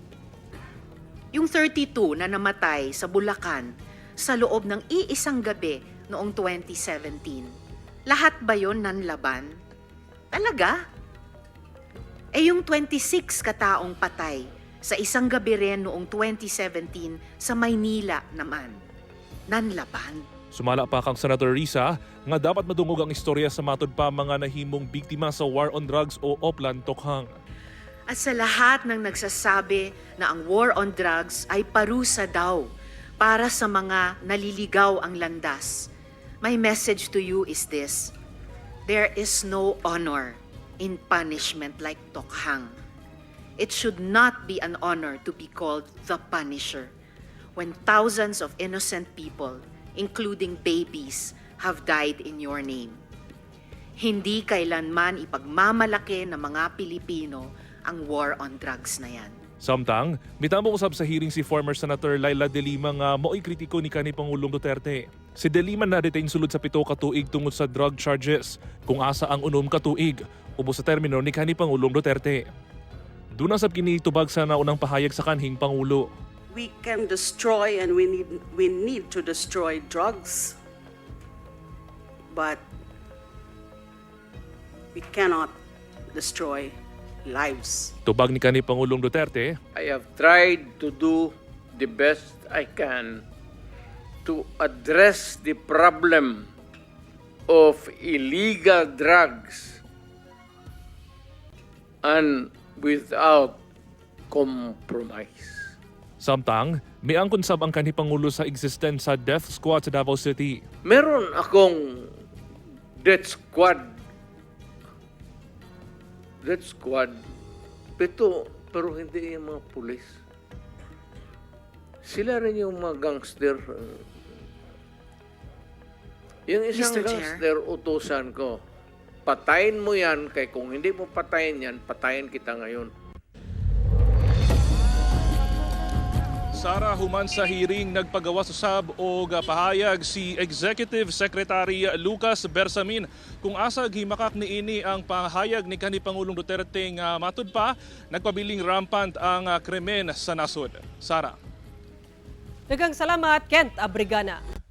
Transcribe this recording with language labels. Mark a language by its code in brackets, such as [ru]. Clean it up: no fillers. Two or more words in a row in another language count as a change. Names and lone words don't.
[tl] Yung 32 na namatay sa Bulacan sa loob ng iisang gabi noong 2017, lahat ba yon nanlaban? Talaga? Yung 26 kataong patay sa isang gabi rin noong 2017 sa Maynila naman, nanlaban? [ceb] Sumala pa kang Senator Risa nga dapat madungog ang istorya sa matod pa mga nahimong biktima sa [en] war on drugs [ceb] o Oplan Tokhang. [tl] At sa lahat ng nagsasabi na ang [en] war on drugs [tl] ay parusa daw para sa mga naliligaw ang landas, [en] my message to you is this: there is no honor in punishment like Tokhang. It should not be an honor to be called the Punisher when thousands of innocent people, including babies, have died in your name. [tl] Hindi kailanman ipagmamalaki ng mga Pilipino ang [en] war on drugs [tl] na yan. [ceb] Samtang, mitambong usab sa hearing si former Senator Laila De Lima nga mo'y kritiko ni kanhi Pangulong Duterte. Si De Lima na-detain sulod sa 7 ka tuig tungod sa [en] drug charges, [ceb] kung asa ang 6 ka tuig, ubos sa termino ni kanhi Pangulong Duterte. Doon sab kini tubag sa naunang pahayag sa kanhing Pangulo. [en] We can destroy and we need to destroy drugs, but we cannot destroy lives. [ceb] Tubag ni kanhi Pangulong Duterte, [en] I have tried to do the best I can to address the problem of illegal drugs and without compromise. [ceb] samtang miangkon sab ang kanhi Pangulo sa existence sa [en] death squad [ceb] sa Davao City. [tl] Meron akong [en] death squad. [tl] Pero hindi yung mga pulis. Sila rin yung mga gangster. Yung isang [en] Mr. Chair? [tl] gangster, utusan ko, patayin mo yan, kay kung hindi mo patayin yan, patayin kita ngayon. [ceb] Sara, human sa hearing nagpagawas usab og pahayag si Executive Secretary Lucas Bersamin kung asa gimakak niini ang pahayag ni kanhi Pangulong Duterte nga matud pa nagpabiling rampant ang krimen sa nasod. Sara. Daghang salamat, Kent Abrigana.